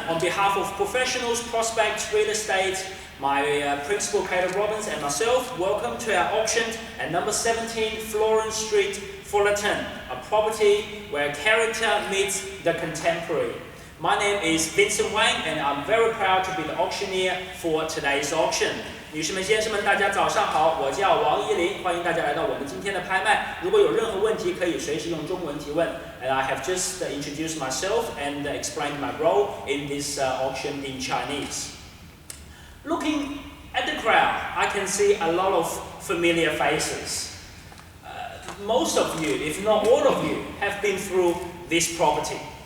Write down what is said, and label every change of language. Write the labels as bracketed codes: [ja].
[en] On behalf of professionals, prospects, real estate, my principal, Caleb Robbins, and myself, welcome to our auction at number 17 Florence Street, Fullerton, a property where character meets the contemporary. My name is Vincent Wang, and I'm very proud to be the auctioneer for today's auction. [zh] 女士们、先生们，大家早上好，我叫王依林，欢迎大家来到我们今天的拍卖。如果有任何问题，可以随时用中文提问。 [en] And I have just introduced myself and explained my role in this auction in Chinese. Looking at the crowd, I can see a lot of familiar faces. Most of you, if not all of you, have been through this property.